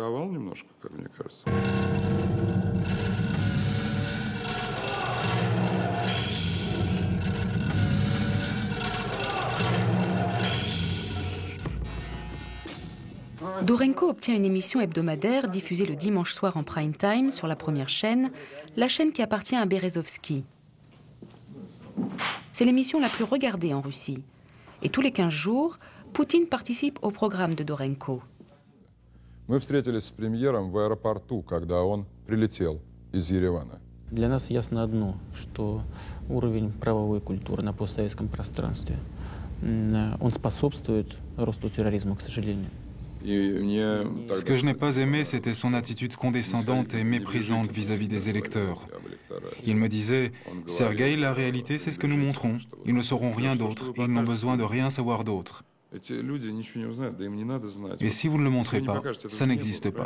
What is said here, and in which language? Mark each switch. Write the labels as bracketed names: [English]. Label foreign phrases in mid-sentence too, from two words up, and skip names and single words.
[French] Dorenko obtient une émission hebdomadaire diffusée le dimanche soir en [English] prime time [French] sur la première chaîne, la chaîne qui appartient à Berezovski. C'est l'émission la plus regardée en Russie. Et tous les 15 jours, Poutine participe au programme de Dorenko. [Russian] Мы встретились с премьером в аэропорту, когда он прилетел из Еревана. Для нас ясно одно, что уровень правовой культуры на постсоветском пространстве, он способствует росту терроризма, к сожалению. [French] Ce que je n'ai pas aimé, c'était son attitude condescendante et méprisante vis-à-vis des électeurs. Il me disait « Sergueï, la réalité, c'est ce que nous montrons. Ils ne sauront rien d'autre. Ils n'ont besoin de rien savoir d'autre. Et si vous ne le montrez pas, ça n'existe pas.